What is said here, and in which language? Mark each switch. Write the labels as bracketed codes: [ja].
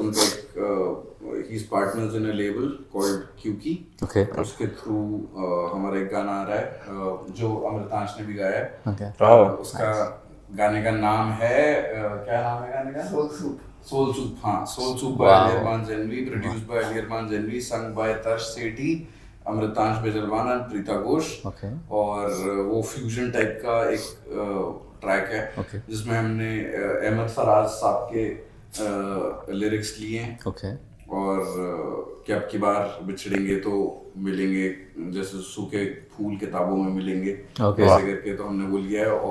[hi] उनका एक [en] he's partners in a label called QK. Okay. [hi] उसके थ्रू हमारा एक गाना आ रहा है जो अमृतांश ने भी गाया है. [en] Okay. [hi] उसका गाने का नाम है क्या नाम है गाने का? [en] Soul Soup. [hi] हाँ, [en] Soul Soup by Ali Arman Zenvi, produced by Ali Arman Zenvi, sung by Tarsh Sethi, Amritansh Bejalwan और Preeta Ghosh. Okay. [hi] और वो फ्यूजन टाइप का एक ट्रैक है जिसमें हमने अहमद फराज साहब के लिरिक्स लिए हैं. [en] Okay. [hi] और कि अब की बार बिछड़ेंगे तो मिलेंगे, जैसे सूखे फूल किताबों में मिलेंगे, ऐसे करके तो हमने वो लिया है.